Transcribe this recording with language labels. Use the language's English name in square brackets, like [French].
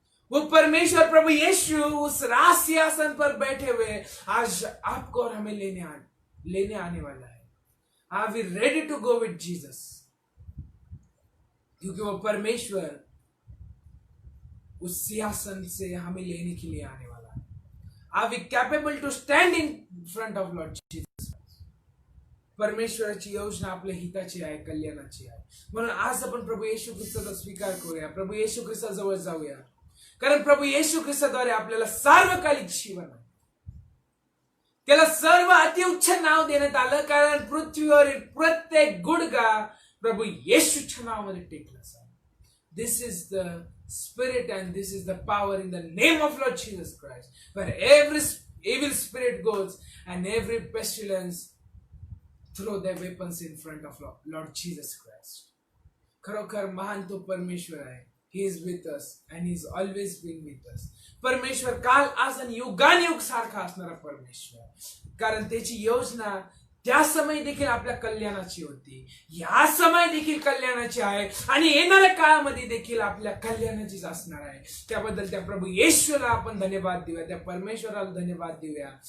[Hindi] वो परमेश्वर प्रभु यीशु उस राज सिंहासन पर बैठे हुए आज आपको और हमें लेने आने वाला है. [English] Are we ready to go with Jesus? [Hindi] क्योंकि वो परमेश्वर उस सिंहासन से हमें लेने के लिए आने वाला है। [English] Are we capable to stand in front of Lord Jesus? [Marathi] परमेश्वराची योजना आपल्या हिताची आहे, कल्याणाची आहे. म्हणून आज आपण प्रभू येशू ख्रिस्ताचा स्वीकार करूया, प्रभू येशू ख्रिस्ताजवळ जाऊया, कारण प्रभू येशू ख्रिस्ताद्वारे आपल्याला सार्वकालिक जीवन आहे. त्याला सर्व अतिउच्च नाव देण्यात आलं, कारण पृथ्वीवरील प्रत्येक गुडघा प्रभू येशूच्या नावामध्ये टेकला असावा. [English] This is the spirit and this is the power in the name of Lord Jesus Christ, where every evil spirit goes and every pestilence throw their weapons in front of Lord Jesus Christ. [Marathi] खरोखर महान तो परमेश्वर आहे. [English] He is with us and he is always been with us. [Marathi] परमेश्वर काल आज आणि युगानुयुग सारखा असणारा परमेश्वर, कारण त्याची योजना त्या समय देखील आपल्या कल्याणाची होती, या समय देखील कल्याणाची आहे आणि येणाऱ्या काळामध्ये देखील आपल्या कल्याणाचीच असणार आहे. त्याबद्दल त्या प्रभू येशूला आपण धन्यवाद देऊया, त्या परमेश्वराला धन्यवाद देऊया.